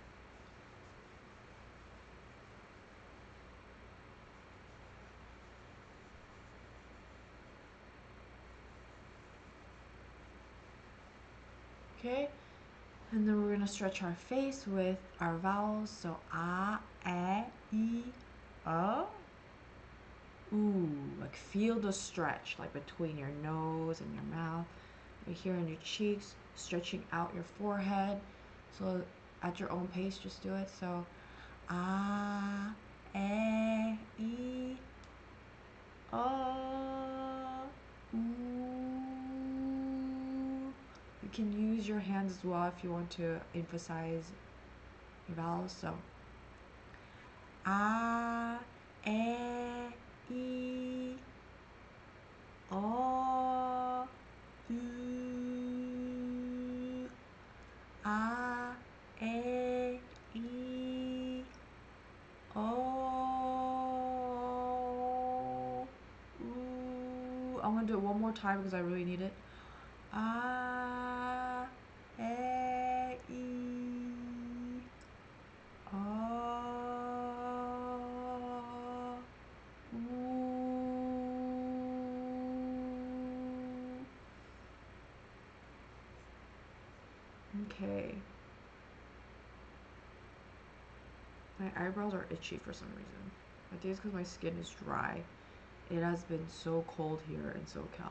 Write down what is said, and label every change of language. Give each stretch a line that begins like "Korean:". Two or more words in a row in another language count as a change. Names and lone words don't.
English: Okay, and then we're gonna stretch our face with our vowels. So a, e, o. Ooh, like feel the stretch, like between your nose and your mouth, right here in your cheeks, stretching out your forehead. So at your own pace, just do it. So a, e, o, ooh. You can use your hands as well if you want to emphasize your vowels. So a, e, o, u, a, e, o, u. I'm gonna do it one more time because I really need it. A, e, o, u. Okay. My eyebrows are itchy for some reason. I think it's because my skin is dry. It has been so cold here in SoCal.